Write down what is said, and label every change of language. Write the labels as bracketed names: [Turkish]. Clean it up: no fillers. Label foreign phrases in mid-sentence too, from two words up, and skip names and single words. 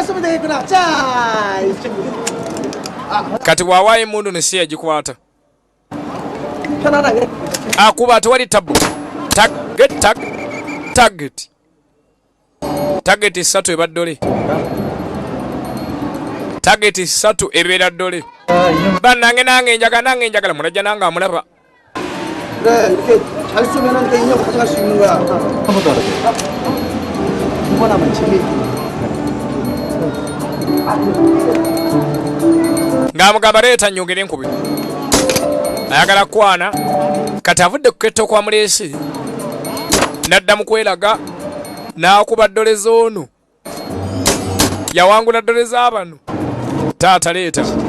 [Ganda] kati bw'awaayo emundu ne si yagikwata akuba tewali tabu tageti 3 eba ddole tageti 3 ebeera ddole bannange nange njagala mulajja nange amulaba [Korean] 그래 이렇게 잘 쏘면은 그 인형 가져갈 수 있는 거야. 한 번도 안 해. 두번 하면 재미있지. [Ganda] ng'amugamba leeta nnyongera enkubi ayagala kwana kati avudde ku ketta kwa muleesi n'adda mu kweraga n'akuba ddole z'ono yawangula ddole z'abano taata leeta